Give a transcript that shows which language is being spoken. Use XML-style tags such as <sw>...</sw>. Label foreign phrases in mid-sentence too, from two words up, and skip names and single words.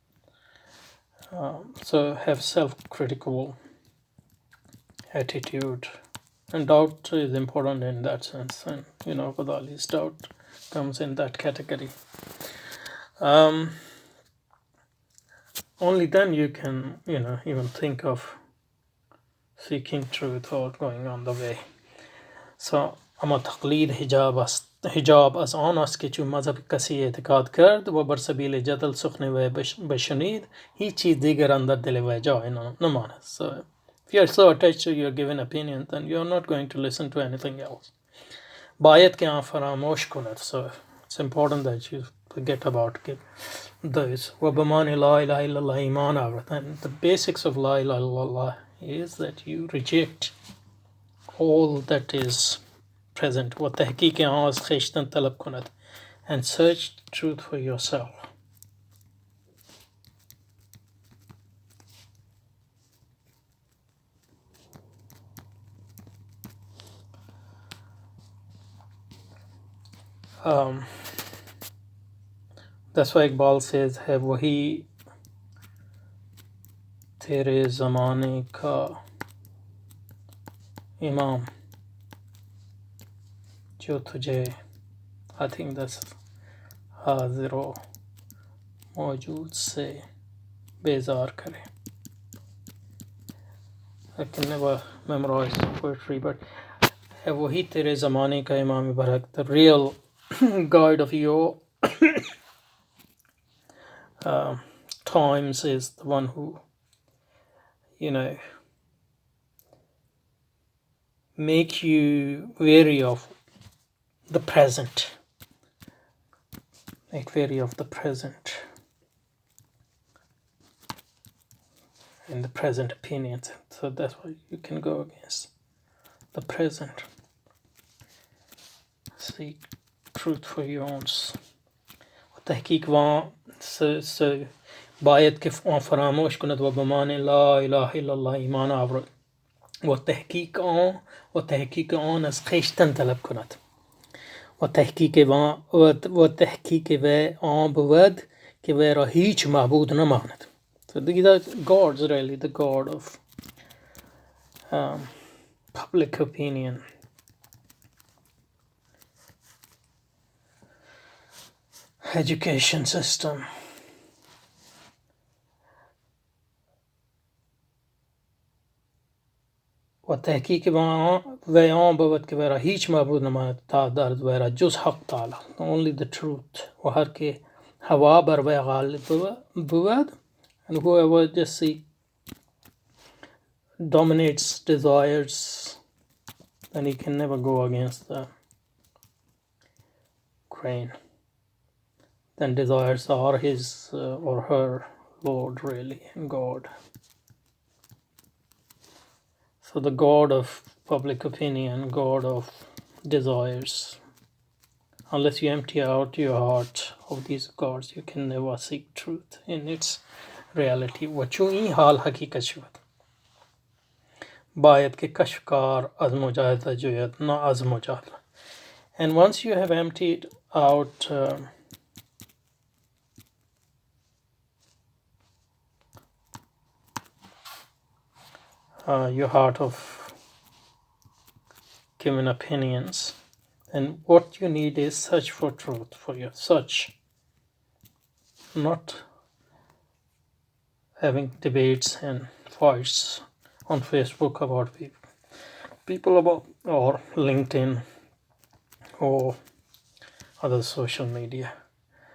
<en>So have self-critical attitude, and doubt is important in that sense, and Ghazali's doubt comes in that category. Only then you can even think of seeking truth or going on the way.</en> <fa>So اما تقلید حجاب از آن است که چون مذهب کسی اعتقاد کرد و بر سبیل جدل سخن وی بشنید هیچ چیز دیگر اندر دل وی جای نماند.</fa> <en>So if you are so attached to your given opinion, then you are not going to listen to anything else.</en> <fa>باید که آن فراموش کند.</fa> <en>So it's important that you forget about those.</en> <fa>و بمان</fa> <ar>لا اله الا الله</ar> <fa>ایمان آورد.</fa> <en>And the basics of</en> <ar>لا إله إلا الله</ar> <en>is that you reject all that is present.</en> <fa>و تحقیق آن از خویشتن طلب کند.</fa> <en>And search truth for yourself. That's why Iqbal says</en> <ur>ہے وہی تیرے زمانے کا امام جو تجھے,</ur> <en>I think that's</en> <ur>حاضر و موجود سے بیزار کرے.</ur> <en>I can never memorize the poetry, but</en> <ur>ہے وہی تیرے زمانے کا امام برحق,</ur> <en>the real guide of your times is the one who make you wary of the present, make wary of the present and the present opinions. So that's why you can go against the present. Seek truth for your own.</en> <fa>تحقیق وان باید که فراموش کند و بمان</fa> <ar>لا اله الا الله</ar> <fa>ایمان آورد و تحقیق آن از خویشتن طلب کند و تحقیق و آن بود که وی را هیچ معبود نماند.</fa> <en>So God's really the God of public opinion. Education system.</en> <fa>و تحقیق و آن بود که وی را هیچ معبود نماند تا در وی را جز حق تعالی.</fa> <en>Only the truth.</en> <fa>و هر که هوا بر وی غالب بود,</fa> <en>and whoever just dominates desires, then he can never go against the grain. Then desires are his or her Lord, really, God. So the God of public opinion, God of desires, unless you empty out your heart of these gods, you can never seek truth in its reality.</en> <fa>وچو این حال حقیقت شود باید که کشفکار از مجاهده جوید نه از مجادله.</fa> <en>And once you have emptied out your heart of given opinions, and what you need is search for truth for your search, not having debates and fights on Facebook about people about, or LinkedIn or other social media.</en>